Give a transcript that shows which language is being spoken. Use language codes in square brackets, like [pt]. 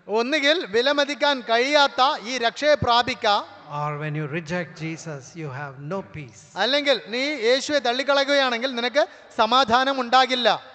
[ml] ഒന്നുകിൽ വിലമതിക്കാൻ കഴിയാത്ത ഈ രക്ഷയെ പ്രാപിക്കാം, [en] or when you reject Jesus, you have no peace. [ml] അല്ലെങ്കിൽ നീ യേശുവെ തള്ളിക്കളയുകയാണെങ്കിൽ നിനക്ക് സമാധാനം ഉണ്ടാകില്ല.